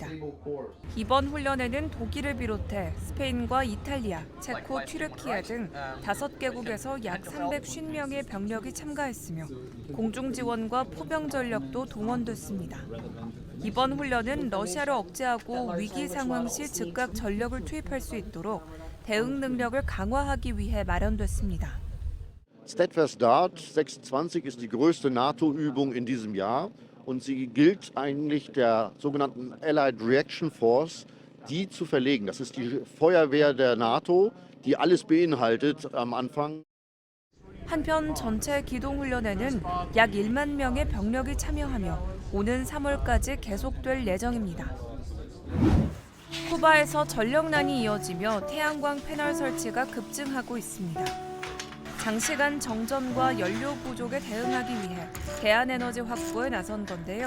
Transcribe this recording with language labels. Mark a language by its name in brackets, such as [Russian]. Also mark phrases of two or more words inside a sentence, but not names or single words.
[Korean] 이번 훈련에는 독일을 비롯해 스페인과 이탈리아, 체코, 튀르키예 등 5개국에서 약 350명의 병력이 참가했으며 공중 지원과 포병 전력도 동원됐습니다. 이번 훈련은 러시아를 억제하고 위기 상황 시 즉각 전력을 투입할 수 있도록 대응 능력을 강화하기 위해 마련됐습니다. [German] Steadfast Dart 26 ist die größte NATO-Übung in diesem Jahr und sie gilt eigentlich der sogenannten Allied Reaction Force, die zu verlegen. Das ist die Feuerwehr der NATO, die alles beinhaltet am Anfang. [Korean] 한편 전체 기동훈련에는 약 1만 명의 병력이 참여하며 오는 3월까지 계속될 예정입니다. 쿠바에서 전력난이 이어지며 태양광 패널 설치가 급증하고 있습니다. 장시간 정전과 연료 부족에 대응하기 위해 대안에너지 확보에 나선 건데요.